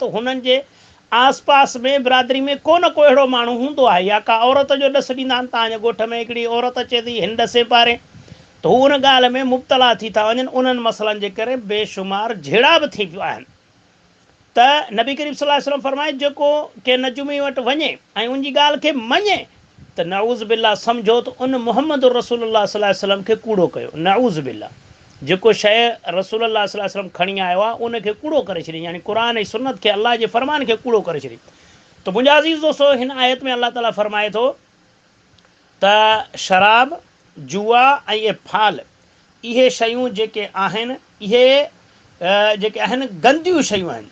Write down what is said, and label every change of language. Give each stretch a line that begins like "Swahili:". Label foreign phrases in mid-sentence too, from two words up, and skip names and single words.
Sindhi: त हुननि जे आस पास में बिरादरी में को न को अहिड़ो माण्हू हूंदो आहे, या का औरत जो ॾसु ॾींदा आहिनि, तव्हांजे ॻोठ में हिकिड़ी औरत अचे थी हिन ॾसे पारे, त हू उन ॻाल्हि में मुब्तला थी था वञनि। उन्हनि मसइलनि जे करे बेशुमार झेड़ा बि थी पिया आहिनि। त नबी करीम
Arabic: صلى الله عليه وسلم
Sindhi: फरमाए जेको कंहिं नजुमी वटि वञे ऐं उनजी ॻाल्हि खे मञे त
Arabic: نعوذ بالله
Sindhi: सम्झो त उन मुहम्मद रसूलुल्लाह
Arabic: صلى الله عليه وسلم
Sindhi: खे कूड़ो कयो।
Arabic: نعوذ بالله
Sindhi: जेको शइ रसूलुल्लाह
Arabic: صلى الله عليه وسلم
Sindhi: खणी आयो आहे उनखे कूड़ो करे छॾी, यानी क़ुर ऐं सुन्नत खे, अल्लाह जे फरमान खे कूड़ो करे छॾी। त मुंहिंजा अज़ीज़ दोस्तो, हिन आयत में अल्लाह ताला फरमाए थो त शराब, जुआ ऐं इहे फाल, इहे शयूं जेके आहिनि इहे जेके आहिनि गंदियूं शयूं आहिनि।